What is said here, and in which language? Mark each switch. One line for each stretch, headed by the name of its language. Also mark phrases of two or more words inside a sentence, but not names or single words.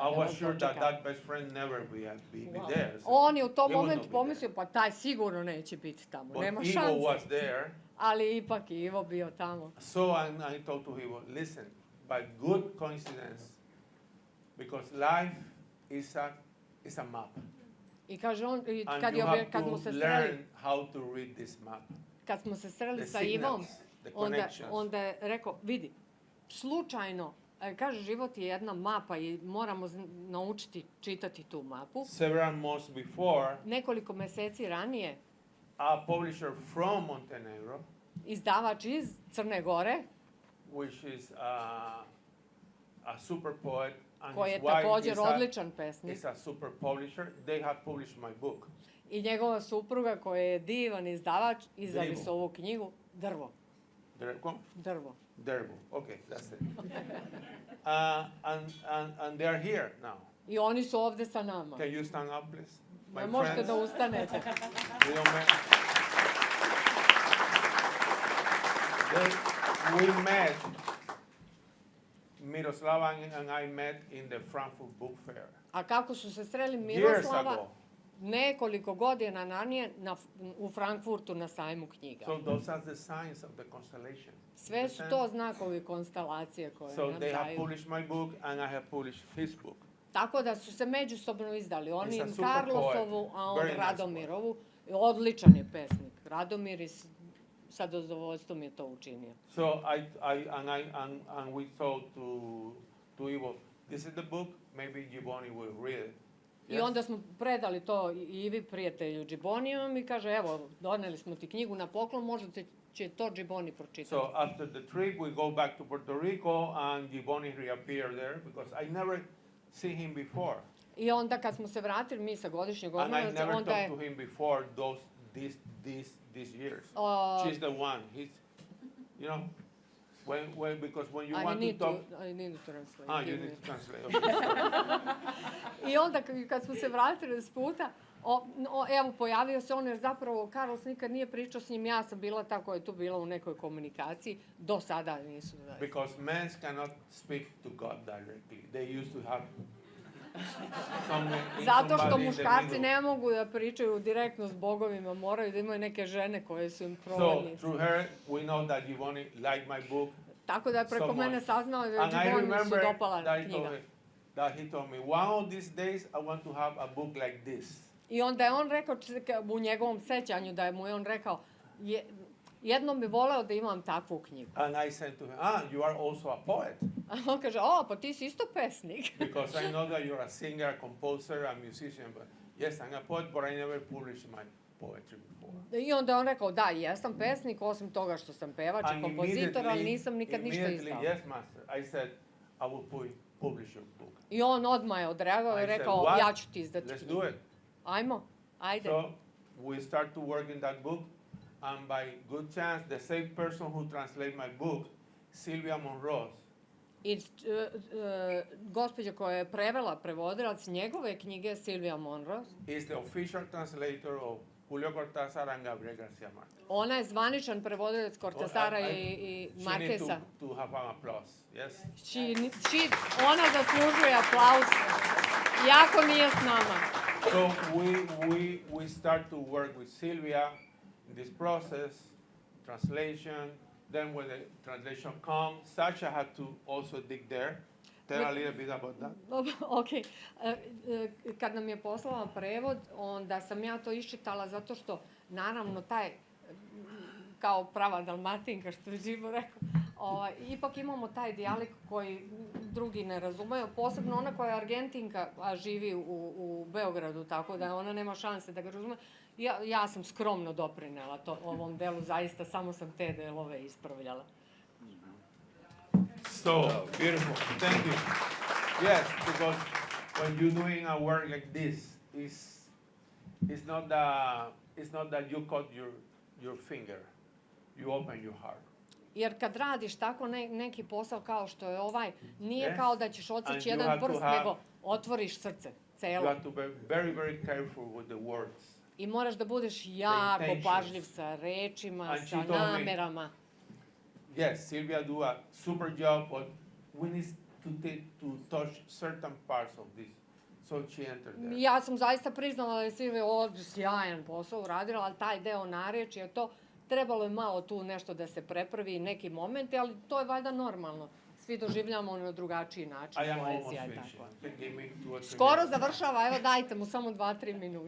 English: I was sure that best friend never be there. So
Serbian: on je u tom momentu pomislio, pa taj sigurno neće biti tamo, nema šanse.
English: But Ivo was there.
Serbian: Ali ipak je Ivo bio tamo.
English: So I told to Ivo, listen, by good coincidence, because life is a map.
Serbian: I kaže on, kad mu se sreli,
English: how to read this map.
Serbian: Kad smo se sreli sa Ivom, onda je rekao, vidi, slučajno, kaže, život je jedna mapa i moramo naučiti čitati tu mapu.
English: Several months before,
Serbian: nekoliko meseci ranije,
English: a publisher from Montenegro,
Serbian: izdavač iz Crne Gore,
English: which is a super poet,
Serbian: koji je također odličan pesnik.
English: Is a super publisher. They have published my book.
Serbian: I njegova supruga koja je divan izdavač, izdali su ovu knjigu Drvo. Drvo. Drvo.
English: Okay, that's it. And they are here now.
Serbian: I oni su ovde sa nama.
English: Can you stand up, please? my
Serbian: možete
English: friends,
Serbian: da ustanete.
English: We met, Miroslava and I met in the Frankfurt Book Fair.
Serbian: A kako su se sreli
English: Years Miroslava ago.
Serbian: nekoliko godina ranije u Frankfurtu na sajmu knjiga.
English: So those are the signs of the constellation.
Serbian: Sve su to znakovi konstelacije koje
English: So
Serbian: nam
English: they have
Serbian: daju.
English: published my book and I have published his book.
Serbian: Tako da su se međusobno izdali. Oni
English: He's a super
Serbian: Karlosovu,
English: poet.
Serbian: a on
English: Very nice
Serbian: Radomirovu. Odličan je pesnik. Radomir je sa zadovoljstvom je to učinio.
English: So and we told to Ivo, this is the book, maybe Gibboni will read it.
Serbian: I onda smo predali to Ivi, prijatelju Gibbonijevom, i kaže, evo, doneli smo ti knjigu na poklon, možda će to Gibboni pročitati.
English: So after the trip, we go back to Puerto Rico and Gibboni reappeared there because I never seen him before.
Serbian: I onda kad smo se vratili mi sa godišnjeg
English: And I
Serbian: odmora,
English: never
Serbian: onda je...
English: talked to him before these years. She's the one. He's, you know, because when you want to talk... I need to translate. You need to translate. Okay.
Serbian: I onda kad smo se vratili s puta, evo, pojavio se on, jer zapravo Karlos nikad nije pričao s njim, ja sam bila ta koja je tu bila u nekoj komunikaciji, do sada nisu.
English: Because men cannot speak to God directly. They used to have
Serbian: zato što muškarci ne mogu da pričaju direktno s bogovima, moraju da imaju neke žene koje su im provodnice.
English: So through her we know that Gibboni liked my book.
Serbian: Tako da je preko mene saznao da je Gibboni su dopala knjiga.
English: That he told me, one of these days I want to have a book like this.
Serbian: I onda je on rekao u njegovom sećanju da je mu on rekao, jednom bi voleo da imam takvu knjigu.
English: And I said to him, you are also a poet.
Serbian: A on kaže, pa ti si isto pesnik.
English: Because I know that you're a singer, a composer, a musician, but yes, I'm a poet, but I never published my poetry before.
Serbian: I onda on rekao, da, jesam pesnik, osim toga što sam pevač i kompozitor, ali nisam nikad ništa izdao.
English: Yes, master. I said, I will publish your book.
Serbian: I on odmah je odreagao i rekao, ja ću ti izdati knjigu.
English: Let's do it.
Serbian: Ajmo, ajde.
English: So we start to work in that book, and by good chance, the same person who translated my book, Silvia Monroe,
Serbian: I gospođa koja je prevela, prevodilac njegove knjige, Silvia Monroe,
English: is the official translator of Julio Cortázar and Gabriel García Márquez.
Serbian: Ona je zvaničan prevodilac Cortázara i Marqueza.
English: She needs to have an applause, yes?
Serbian: Ona zaslužuje aplauz. Jako nije s nama.
English: So we start to work with Silvia in this process, translation. Then when the translation comes, Sasha had to also dig there. Tell a little bit about that. Ok.
Serbian: Kad nam je poslala prevod, onda sam ja to iščitala zato što, naravno, taj, kao prava Dalmatinka, što je Živo rekao, ipak imamo taj dijalekt koji drugi ne razumeju, posebno ona koja je Argentinka, a živi u Beogradu, tako da ona nema šanse da ga razume. Ja sam skromno doprinela ovom delu, zaista samo sam te delove ispravljala.
English: So, beautiful. Thank you. Yes, because when you're doing a work like this, it's not that you cut your finger, you open your heart.
Serbian: Jer kad radiš tako neki posao kao što je ovaj, nije kao da ćeš odseći jedan prst, nego otvoriš srce, celo.
English: You have to be very, very careful with the words.
Serbian: I moraš da budeš jako pažljiv sa rečima, sa namerama.
English: Yes, Silvia do a super job, but we need to touch certain parts of this. So she entered there.
Serbian: Ja sam zaista priznala da je Silvia sjajan posao uradila, ali taj deo narečja, to trebalo je malo tu nešto da se prepravi, neki momenti, ali to je valjda normalno. Svi doživljamo na drugačiji način. Poezija je tako. Skoro završava, evo dajte mu samo 2-3 minuta.